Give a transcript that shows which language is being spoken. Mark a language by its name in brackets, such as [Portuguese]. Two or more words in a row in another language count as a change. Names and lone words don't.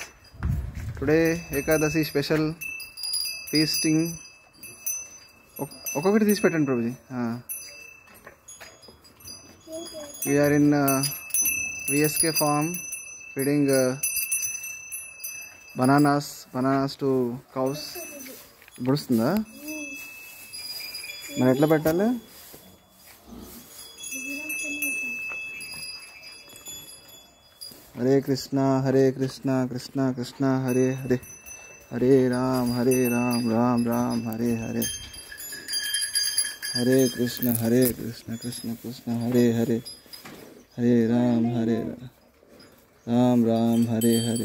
[English] Today Ekadasi special feasting. Okokati this pattern, Prabhuji. We are in VSK farm feeding bananas to cows. [Telugu] Burstunda. మరి ఎట్లా పెట్టాలి? [Sanskrit] Hare Krishna, Krishna Krishna, Hare Hare, Hare Ram, Ram Ram, Hare Hare. Hare Krishna, Krishna Krishna, Hare Hare, Hare Ram, Ram, Hare Hare.